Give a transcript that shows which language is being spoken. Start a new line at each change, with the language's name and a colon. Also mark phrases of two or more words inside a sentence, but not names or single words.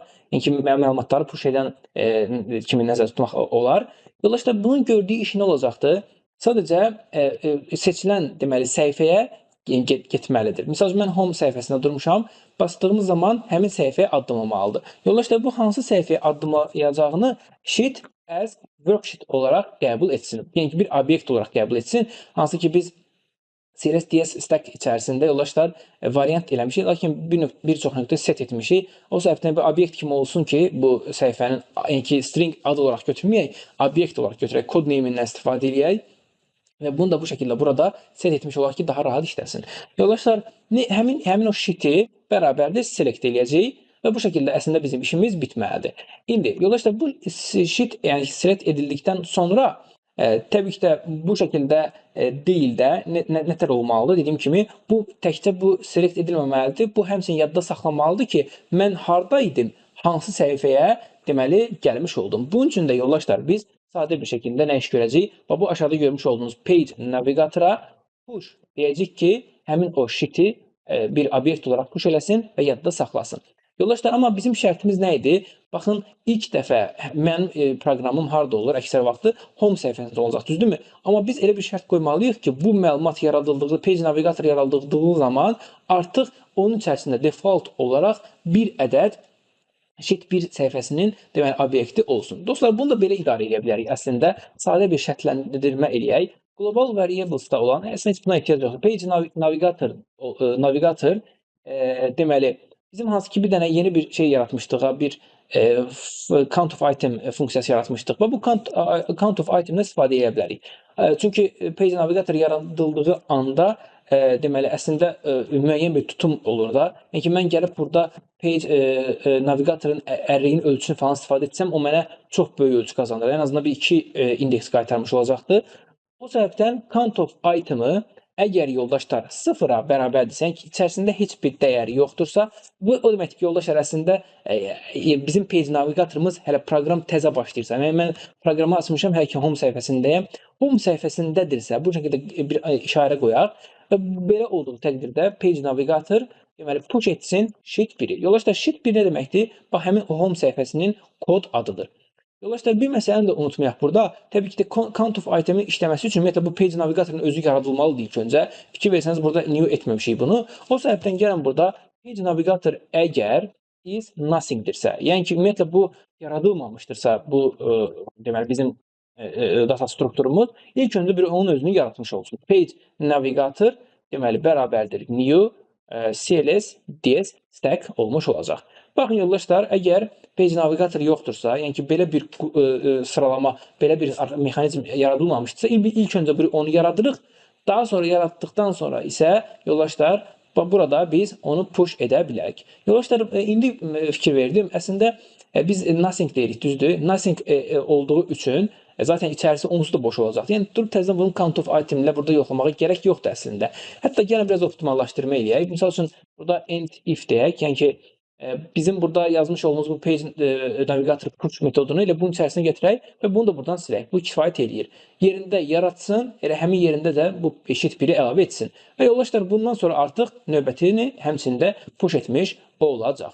Azerbaijani: Yəni ki, məlumatları push edən kimi nəzərdə tutmaq olar. Yoldaşlar, bunun gördüyü iş nə olacaqdır? Sadəcə seçilən deməli səhifəyə getməlidir. Məsəl üçün mən home səhifəsində durmuşam. Bastığımız zaman həmin səhifəyə addımlamalıdır. Yoldaşlar, bu hansı səhifəyə addımlayacağını
English: sheet as worksheet
Azerbaijani: olaraq qəbul etsin. Yəni ki, bir obyekt olaraq qəbul etsin. Hansı ki biz
English: CSS stack
Azerbaijani: içərisində yoldaşlar variant eləmişik, lakin bir çox nöqtə set etmişik. O səbəbdən bir obyekt kimi olsun ki, bu səhifənin yəni ki, string adı olaraq götürməyək, obyekt olaraq götürək, kod name-indən istifadə edək. Və bunu da bu şəkildə burada set etmiş olaraq ki, daha rahat işləsin. Yoldaşlar, həmin o sheet-i bərabərdə select eləyəcəyik və bu şəkildə əslində bizim işimiz bitməlidir. İndi, yoldaşlar, bu sheet yəni select edildikdən sonra təbii ki də bu şəkildə deyil də nətər olmalıdır? Dediyim kimi, bu təkcə bu select edilməməlidir. Bu həmçinin yadda saxlamalıdır ki, mən harda idim, hansı səhifəyə deməli gəlmiş oldum. Bunun üçün də yoldaşlar biz sadə bir şəkildə nə iş görəcəyik? Və bu aşağıda görmüş olduğunuz
English: page navigatora
Azerbaijani: push deyəcək ki, həmin o sheet-i bir obyekt olaraq push eləsin və yadda saxlasın. Yoldaşlar, amma bizim şərtimiz nə idi? Baxın, ilk dəfə mənim proqramım harda olur? Əksər vaxtı home səhifəsində olacaq, düzdürmü? Amma biz elə bir şərt qoymalıyıq ki, bu məlumat yaradıldığı,
English: page navigator
Azerbaijani: yaradıldığı zaman artıq onun içərisində default olaraq bir ədəd sheet 1 səhifəsinin deməli obyekti olsun. Dostlar, bunu da belə idarə edə bilərik. Əslində sadə bir şərtləndirmə eləyək.
English: Global variables-
Azerbaijani: da olan, əslində heç buna ehtiyac yoxdur.
English: Page navigator
Azerbaijani: deməli bizim hansı ki bir dənə yeni bir şey yaratmışdıq, bir
English: count of item
Azerbaijani: funksiyası yaratmışdıq. Və bu
English: count of item-
Azerbaijani: dən istifadə edə bilərik. Çünki
English: page navigator
Azerbaijani: yaradıldığı anda deməli əslində müəyyən bir tutum olur da. Yəni ki, mən gəlib burada
English: page navigatorun
Azerbaijani: ərliyinin ölçüsünü falan istifadə etsəm, o mənə çox böyük ölçü qazandırır. Ən azından bir 2 indeks qaytarmış olacaqdır. O səbəbdən
English: count of item-ı
Azerbaijani: əgər yoldaşlar 0-a bərabərdirsə, yəni ki, içərisində heç bir dəyəri yoxdursa, bu o deməkdir ki, yoldaşlar əslində bizim
English: page navigatorımız
Azerbaijani: hələ proqram təzə başlayırsa, yəni mən proqramı açmışam, hələ ki home səhifəsindəyəm. Home səhifəsindədirsə, bu şəkildə bir işarə qoyaq və belə olduğu təqdirdə
English: page navigator
Azerbaijani: deməli push etsin sheet 1-i. Yoldaşlar, sheet 1 nə deməkdir? Bax, həmin o home səhifəsinin kod adıdır. Yoldaşlar, bir məsələni də unutmayaq burada. Təbii ki də
English: count of item-in
Azerbaijani: işləməsi üçün ümumiyyətlə bu
English: page navigatorun
Azerbaijani: özü yaradılmalıdır ilk öncə. Fikir versəniz, burada new etməmişik bunu. O səbəbdən gəlin burada
English: page navigator
Azerbaijani: əgər
English: is nothing-
Azerbaijani: dirsə, yəni ki, ümumiyyətlə bu yaradılmamışdırsa, bu deməli bizim data strukturumuz ilk öncə bir onun özünü yaratmış olsun.
English: Page navigator
Azerbaijani: deməli bərabərdir
English: new CLS DS stack
Azerbaijani: olmuş olacaq. Baxın yoldaşlar, əgər
English: page navigator
Azerbaijani: yoxdursa, yəni ki, belə bir sıralama, belə bir mexanizm yaradılmamışdırsa, ilk öncə onu yaradırıq. Daha sonra yaratdıqdan sonra isə yoldaşlar, burada biz onu push edə bilərik. Yoldaşlar, indi fikir verdim. Əslində biz nothing deyirik, düzdür? Nothing olduğu üçün zaten içərisi onsuz da boş olacaq. Yəni durub təzədən bunun
English: count of item
Azerbaijani: ilə burada yoxlamağa gərək yoxdur əslində. Hətta gəlin biraz optimallaşdırma eləyək. Məsəl üçün burada
English: end if
Azerbaijani: deyək. Yəni ki bizim burada yazmış olduğumuz bu
English: page navigator push
Azerbaijani: metodunu ilə bunun içərisinə gətirək və bunu da buradan silək. Bu kifayət eləyir. Yerində yaratsın, elə həmin yerində də bu eşit biri əlavə etsin. Və yoldaşlar, bundan sonra artıq növbətini həmçində push etmiş olacaq.